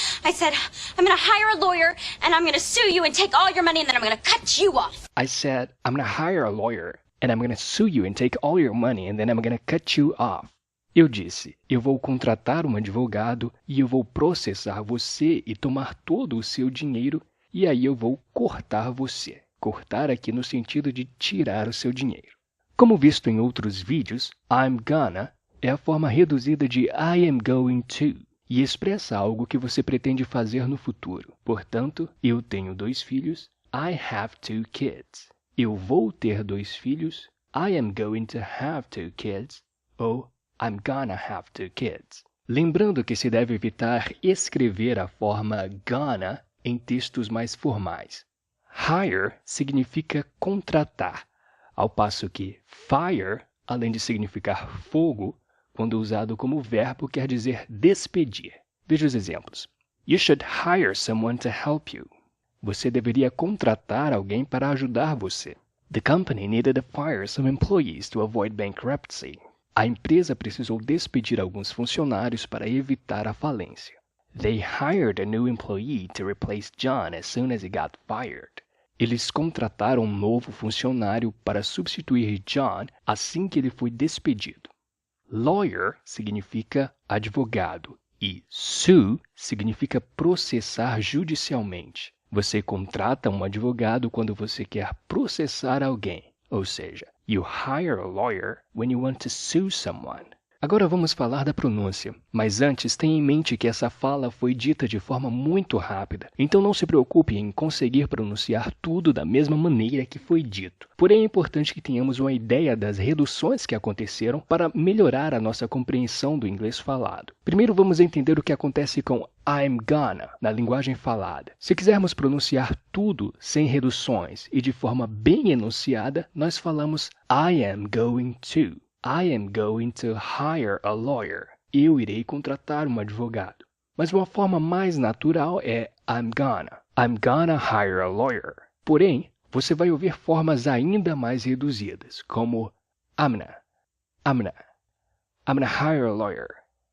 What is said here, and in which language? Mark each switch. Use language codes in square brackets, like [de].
[en] I said, I'm going to hire a lawyer, and I'm going to sue you and take all your money, and then I'm going to cut you off. I said, I'm going to hire a lawyer, and I'm going to sue you and take all your money, and then I'm going to cut you off. [pt] Eu disse, eu vou contratar um advogado e eu vou processar você e tomar todo o seu dinheiro, e aí eu vou cortar você. Cortar aqui no sentido de tirar o seu dinheiro. Como visto em outros vídeos, I'm gonna é a forma reduzida de I am going to e expressa algo que você pretende fazer no futuro. Portanto, eu tenho 2 filhos, [en] I have 2 kids. [pt] Eu vou ter 2 filhos, [en] I am going to have 2 kids, ou I'm gonna have 2 kids. [pt] Lembrando que se deve evitar escrever a forma gonna em textos mais formais. Hire significa contratar, ao passo que fire, além de significar fogo, quando usado como verbo, quer dizer despedir. Veja os exemplos. [en] You should hire someone to help you. [pt] Você deveria contratar alguém para ajudar você. [en] The company needed to fire some employees to avoid bankruptcy. [pt] A empresa precisou despedir alguns funcionários para evitar a falência. [en] They hired a new employee to replace John as soon as he got fired. [pt] Eles contrataram um novo funcionário para substituir John assim que ele foi despedido. Lawyer significa advogado e sue significa processar judicialmente. Você contrata um advogado quando você quer processar alguém, ou seja, [en] you hire a lawyer when you want to sue someone. [pt] Agora vamos falar da pronúncia, mas antes tenha em mente que essa fala foi dita de forma muito rápida, então não se preocupe em conseguir pronunciar tudo da mesma maneira que foi dito. Porém, é importante que tenhamos uma ideia das reduções que aconteceram para melhorar a nossa compreensão do inglês falado. Primeiro vamos entender o que acontece com I'm gonna na linguagem falada. Se quisermos pronunciar tudo sem reduções e de forma bem enunciada, nós falamos I am going to. [en] I am going to hire a lawyer. [pt] Eu irei contratar um advogado. Mas uma forma mais natural é [en] I'm gonna. I'm gonna hire a lawyer. [pt] Porém, você vai ouvir formas ainda mais reduzidas, como [en] I'm gonna hire a lawyer.